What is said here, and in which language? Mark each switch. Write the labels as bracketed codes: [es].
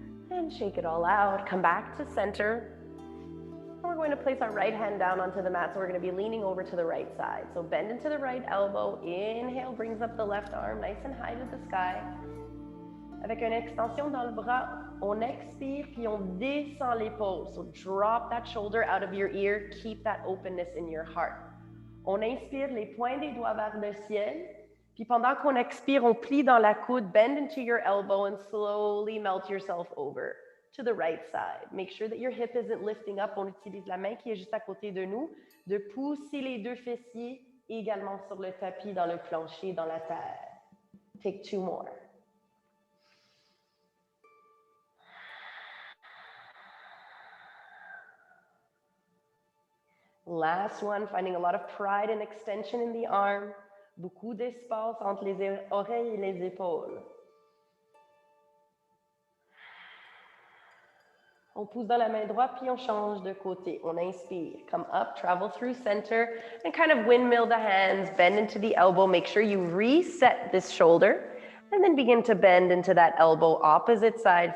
[en] And shake it all out. Come back to center. We're going to place our right hand down onto the mat, so we're going to be leaning over to the right side. So bend into the right elbow. Inhale, brings up the left arm nice and high to the sky. [fr] Avec une extension dans le bras, on expire, puis on descend l'épaule. [en] So drop that shoulder out of your ear. Keep that openness in your heart. [fr] On inspire, les points des doigts vers le ciel. Puis pendant qu'on expire, on plie dans la coude, [en] bend into your elbow and slowly melt yourself over to the right side. Make sure that your hip isn't lifting up. [fr] On utilise la main qui est juste à côté de nous, de pousser les deux fessiers également sur le tapis, dans le plancher, dans la terre. [en] Take 2 more. Last one, finding a lot of pride and extension in the arm. [fr] Beaucoup d'espace entre les oreilles et les épaules. On pousse dans la main droite, puis on change de côté. On inspire, [en] come up, travel through center, and kind of windmill the hands, bend into the elbow. Make sure you reset this shoulder, and then begin to bend into that elbow, opposite side.